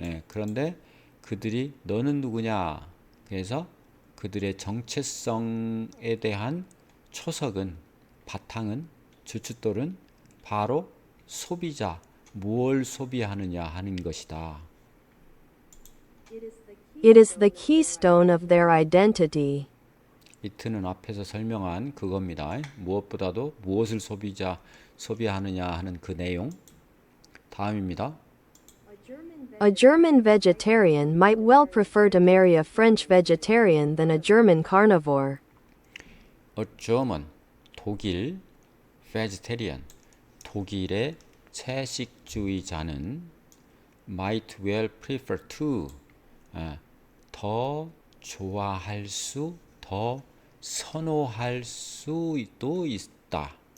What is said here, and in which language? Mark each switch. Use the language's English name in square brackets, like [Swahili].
[Korean] 그런데 그들이 너는 누구냐? 그래서 그들의 정체성에 대한 초석은 바탕은 주춧돌은 바로 소비자, 무엇을 소비하느냐 하는 것이다. [English] It is the keystone of their identity. [Korean] it는 앞에서 설명한 그겁니다. 무엇보다도 무엇을 소비하느냐 하는 그 내용. 다음입니다. [English] A German vegetarian might well prefer to marry a French vegetarian than a German carnivore. [Korean] A German, 독일, vegetarian, 독일의 채식주의자는 [English] might well prefer to, [Korean] 더 좋아할 수, 더 선호할 수도 있다.